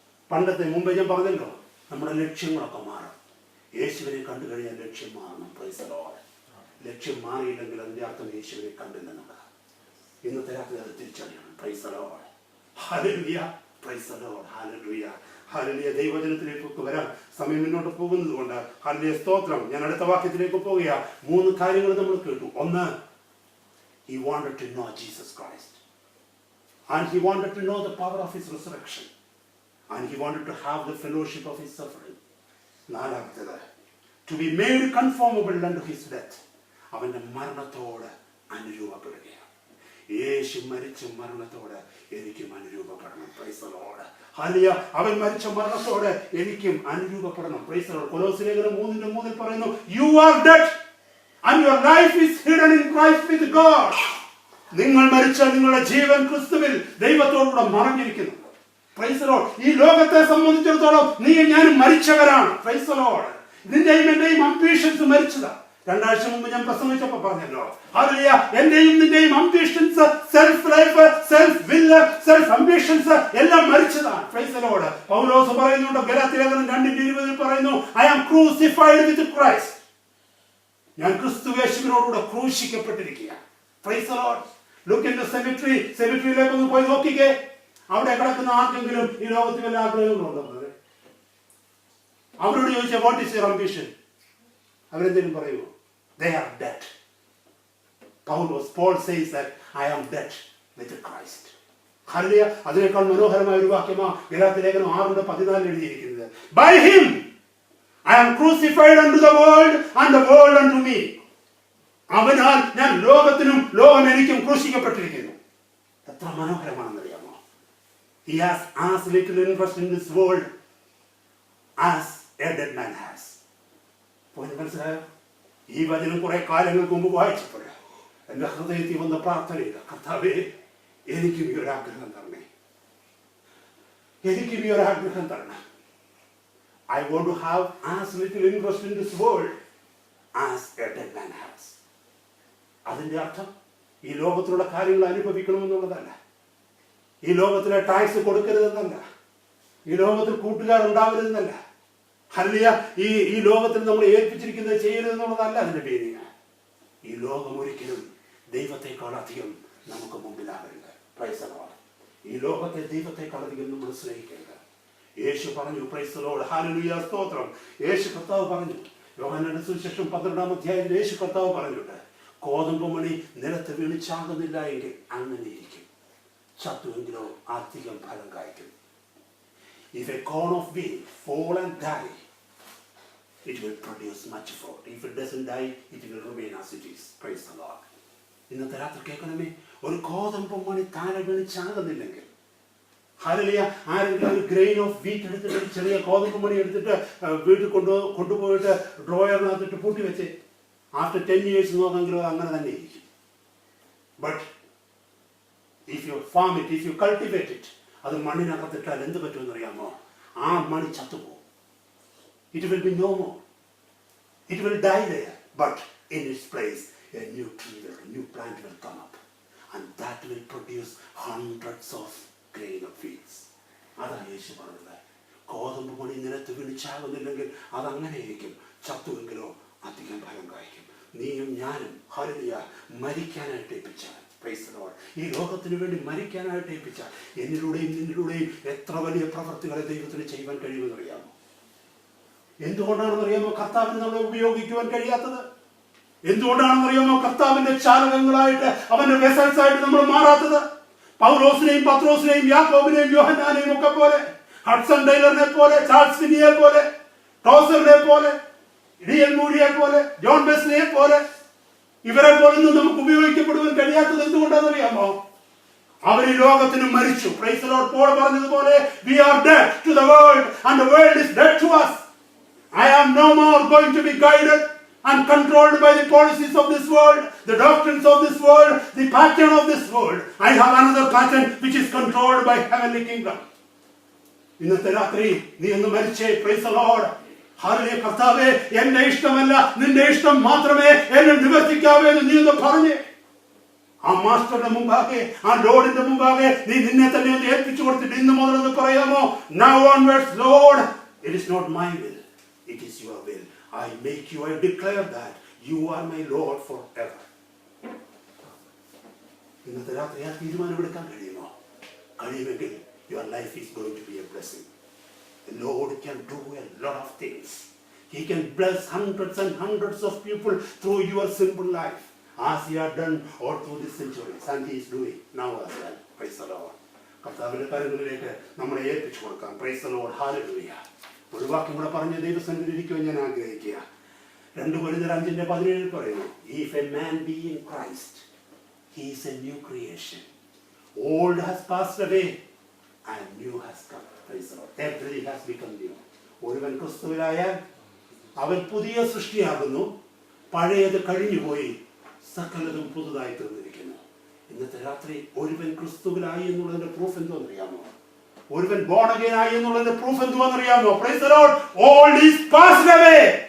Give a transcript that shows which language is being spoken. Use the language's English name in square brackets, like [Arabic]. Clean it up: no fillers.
[Malayalam] പണ്ടത്തെ മുമ്പ് ഞാൻ പറഞ്ഞല്ലോ, നമ്മുടെ ലക്ഷ്യങ്ങളൊക്കെ മാറും. യേശുവിനെ കണ്ടു കഴിഞ്ഞാൽ ലക്ഷ്യം മാറണം. Praise the Lord. ലക്ഷ്യം മാറിയില്ലെങ്കിൽ അതിൻ്റെ അർത്ഥം യേശുവിനെ കണ്ടില്ലെന്നുള്ളതാണ്. ഇന്നത്തെ രാത്രി അത് തിരിച്ചറിയണം. Praise the Lord. Hallelujah. Praise the Lord. Hallelujah. Hallelujah. ദൈവജനത്തിലേക്കൊക്കെ വരാൻ സമയം മുന്നോട്ട് പോകുന്നത് കൊണ്ട് ഹല്ലേലൂയ, സ്തോത്രം. ഞാൻ അടുത്ത വാക്യത്തിലേക്ക് പോവുക. 3 കാര്യങ്ങൾ നമ്മൾ കേട്ടു. [English] ഒന്ന്, he wanted to know Jesus Christ, and he wanted to know the power of his resurrection, and he wanted to have the fellowship of his suffering. നാലാമത്തേത്, to be made conformable unto his death. [Malayalam] അവന്റെ മരണത്തോട് അനുരൂപപ്പെടുകയാണ്. യേശു മരിച്ച മരണത്തോട് എനിക്കും അനുരൂപപ്പെടണം. Praise the Lord. Hallelujah. അവൻ മരിച്ച മരണത്തോട് എനിക്കും അനുരൂപപ്പെടണം. Praise the Lord. കൊലോസ്യ ലേഖനം 3:3 പറയുന്നു, [English] you are dead and your life is hidden in Christ with God. [Malayalam] നിങ്ങൾ മരിച്ചാൽ നിങ്ങളുടെ ജീവൻ ക്രിസ്തുവിൽ ദൈവത്തോടുകൂടെ മറഞ്ഞിരിക്കുന്നു. Praise the Lord. ഈ ലോകത്തെ സംബന്ധിച്ചിടത്തോളം നീ ഞാനും മരിച്ചവരാണ്. Praise the Lord. നിന്റെയും എന്റെയും അംബിഷൻസ് മരിച്ചതാ. 2 ആഴ്ച മുമ്പ് ഞാൻ പ്രസംഗിച്ചപ്പോൾ പറഞ്ഞല്ലോ, ഹല്ലേലൂയ, എന്റെയും നിന്റെയും അംബിഷൻസ്, [English] self life, self will, self ambitions [Malayalam] എല്ലാം മരിച്ചതാണ്. Praise the Lord. പൗലോസ് പറയുന്നുണ്ട്, ഗലാത്യ ലേഖനം 2:20 പറയുന്നു, [English] I am crucified with Christ. [Malayalam] ഞാൻ ക്രിസ്തു യേശുവിനോടുകൂടെ ക്രൂശിക്കപ്പെട്ടിരിക്കുകയാണ്. Praise the Lord. [English] Look in the cemetery. [Malayalam] സെമിറ്ററിയിലേക്ക് ഒന്ന് പോയി നോക്കിക്കേ. അവിടെ കിടക്കുന്ന ആർക്കെങ്കിലും ഈ ലോകത്തിൽ വല്ല ആഗ്രഹങ്ങളുണ്ടോ? അവരോട് ചോദിച്ചാൽ [English] What is your ambition? [Malayalam] അവരെന്തെങ്കിലും പറയുമോ? [English] They are dead. Paul says that I am dead with Christ. [Malayalam] Hallelujah. അതിനേക്കാൾ മനോഹരമായ ഒരു വാക്യമാണ് ഗലാത്യ ലേഖനം 6:14 എഴുതിയിരിക്കുന്നത്. [English] By him I am crucified unto the world and the world unto me. [Malayalam] അവനാൽ ഞാൻ ലോകത്തിനും ലോകം എനിക്കും ക്രൂശിക്കപ്പെട്ടിരിക്കുന്നു. എത്ര മനോഹരമാണെന്നറിയാമോ? [English] He has as little interest in this world as a dead man has. [Malayalam] മനസ്സിലായോ? ഈ വചനം കുറെ കാലങ്ങൾക്ക് മുമ്പ് വായിച്ചപ്പോൾ എന്റെ ഹൃദയത്തിൽ വന്ന പ്രാർത്ഥനയില്ല, കർത്താവേ, എനിക്കും ഈ ഒരു ആഗ്രഹം തരണേ, എനിക്കും ഈ ഒരു ആഗ്രഹം തരണം. [English] I want to have as little interest in this world as a dead man has. [Malayalam] അതിന്റെ അർത്ഥം ഈ ലോകത്തിലുള്ള കാര്യങ്ങൾ അനുഭവിക്കണമെന്നുള്ളതല്ല, ഈ ലോകത്തിലെ ടാക്സ് കൊടുക്കരുതെന്നല്ല, ഈ ലോകത്തിൽ കൂട്ടുകാരുണ്ടാവരുതെന്നല്ല, ഹല്ലേലൂയ, ഈ ലോകത്തിൽ നമ്മൾ ഏൽപ്പിച്ചിരിക്കുന്നത് ചെയ്യരുതെന്നുള്ളതല്ല അതിന്റെ പേര്. ഈ ലോകം ഒരിക്കലും ദൈവത്തെക്കാൾ അധികം നമുക്ക് മുമ്പിലാകരുത്. Praise the Lord. ഈ ലോകത്തെ ദൈവത്തെക്കാൾ അധികം നമ്മൾ സ്നേഹിക്കരുത്. യേശു പറഞ്ഞു, പ്രൈസ് ദി ലോർഡ്, ഹല്ലേലൂയ, സ്തോത്രം. യേശു കർത്താവ് പറഞ്ഞു, യോഹന്നാന്റെ സുവിശേഷം 12-ാം അധ്യായത്തിൽ യേശു കർത്താവ് പറഞ്ഞിട്ടുണ്ട്, കോതമ്പ് മണി നിലത്ത് വീണ് ചാകുന്നില്ല എങ്കിൽ അങ്ങനെ ഇരിക്കും, ചത്തുവെങ്കിലോ അധികം ഫലം കായ്ക്കും. [English] If a corn of wheat fall and die, it will produce much fruit. If it doesn't die, it will remain as it is. Praise the Lord. [Malayalam] ഇന്നത്തെ രാത്രി കേൾക്കണമേ, ഒരു കോതമ്പ് മണി താഴെ വീണ് ചാകുന്നില്ലെങ്കിൽ, ഹല്ലേലൂയ, ആരെങ്കിലും ഒരു [English] grain of wheat [Malayalam] എടുത്തിട്ട്, ചെറിയ കോതമ്പ് മണി എടുത്തിട്ട് വീട്ടിൽ കൊണ്ടുപോയിട്ട് ഡ്രോയറിനകത്തിട്ട് പൂട്ടി വെച്ച് [English] after 10 years [Malayalam] നോക്കെങ്കിലും അങ്ങനെ തന്നെ ഇരിക്കും. [English] but if you farm it, if you cultivate it, [Malayalam] അത് മണ്ണിനകത്തിട്ടാൽ എന്ത് പറ്റുമെന്ന് അറിയാമോ? ആ മണി ചത്തുപോകും. [English] It will be no more. It will die there. But in its place, a new tree, a new plant will come up. And that will produce hundreds of grain of wheat. [Malayalam] അതാണ് യേശു പറഞ്ഞത്. കോതമ്പ് മണി നിലത്ത് വീണ് ചാകുന്നില്ലെങ്കിൽ അതങ്ങനെ ഇരിക്കും, ചത്തുവെങ്കിലോ അധികം ഫലം കായ്ക്കും. നീയും ഞാനും ഹല്ലേലൂയ മരിക്കാനായിട്ട് ഏൽപ്പിച്ചാൽ, പ്രൈസ് ദി ലോർഡ്, ഈ ലോകത്തിന് വേണ്ടി മരിക്കാനായിട്ട് ഏൽപ്പിച്ചാൽ എന്നിലൂടെയും നിന്നിലൂടെയും എത്ര വലിയ പ്രവർത്തികളെ ദൈവത്തിന് ചെയ്യുവാൻ കഴിയുമെന്നറിയാമോ? എന്തുകൊണ്ടാണെന്നറിയാമോ കർത്താവിന് നമ്മളെ ഉപയോഗിക്കുവാൻ കഴിയാത്തത്? എന്തുകൊണ്ടാണെന്നറിയാമോ കർത്താവിന്റെ ചാലകങ്ങളായിട്ട്, അവന്റെ വെസൽസ് ആയിട്ട് നമ്മൾ മാറാത്തത്? പൗലോസിനെയും പത്രോസിനെയും യാക്കോബിനെയും യോഹന്നാനെയും ഒക്കെ പോലെ, ഹഡ്സൺ ടൈലറിനെ പോലെ, ചാൾസ് ഫിന്നിയെ പോലെ, ടോസറിനെ പോലെ, ഡി.എൽ. മൂഡിയെ പോലെ, ജോൺ വെസ്ലിയെ പോലെ, ഇവരെ പോലൊന്നും നമുക്ക് ഉപയോഗിക്കപ്പെടുവാൻ കഴിയാത്തത് എന്തുകൊണ്ടാണെന്നറിയാമോ? അവർ ഈ ലോകത്തിന് മരിച്ചു. Praise the Lord. പോൾ പറഞ്ഞതുപോലെ [English] we are dead to the world and the world is dead to us. I am no more going to be guided and controlled by the policies of this world, the doctrines of this world, the pattern of this world. I have another pattern which is controlled by heavenly kingdom. [Malayalam] ഇന്നത്തെ രാത്രി നീ ഒന്ന് മരിച്ചേ. Praise the Lord. Hallelujah. കർത്താവേ, എന്റെ ഇഷ്ടമല്ല നിന്റെ ഇഷ്ടം മാത്രമേ എന്നെ നിവർത്തിക്കാവൂ എന്ന് നീ ഒന്ന് പറഞ്ഞേ. ആ മാസ്റ്ററുടെ മുമ്പാകെ, ആ ലോർഡിന്റെ മുമ്പാകെ നീ നിന്നെ തന്നെ ഒന്ന് ഏൽപ്പിച്ചു കൊടുത്തിട്ട് ഇന്ന് മുതൽ ഒന്ന് പറയാമോ, [English] now onwards Lord, it is not my will, it is your will. I make you, I declare that you are my Lord forever. [Malayalam] ഇന്നത്തെ രാത്രി ആ തീരുമാനമെടുക്കാൻ കഴിയുമോ? [English] കഴിയുമെങ്കിൽ your life is going to be a blessing. The Lord can do a lot of things. He can bless hundreds and hundreds of people through your simple life, as He has done all through the centuries, and He is doing now as well. Praise the Lord. [Malayalam] കർത്താവിന്റെ കരങ്ങളിലേക്ക് നമ്മളെ ഏൽപ്പിച്ചു കൊടുക്കാം. [English] Praise the Lord. Hallelujah. [Malayalam] ഒരു വാക്യം കൂടെ പറഞ്ഞ് ദൈവസന്നിധിയിൽ ഇരിക്കുവാൻ ഞാൻ ആഗ്രഹിക്കുക. [English] 2 Corinthians 5:17 പറയുന്നു, if a man be in Christ, he is a new creation. Old has passed away and new has come. Praise the Lord. Everything has become new. [Malayalam] ഒരുവൻ ക്രിസ്തുവിലായാൽ അവൻ പുതിയ സൃഷ്ടിയാകുന്നു, പഴയത് കഴിഞ്ഞുപോയി, സകലതും പുതുതായി തീർന്നിരിക്കുന്നു. ഇന്നത്തെ രാത്രി ഒരുവൻ ക്രിസ്തുവിലായി എന്നുള്ളതിന്റെ പ്രൂഫ് എന്തോന്നറിയാമോ? ഒരുവൻ born again ആയി എന്നുള്ളതിന്റെ proof എന്തുവാണെന്നറിയാമോ? [English] Praise the Lord. All is passed away.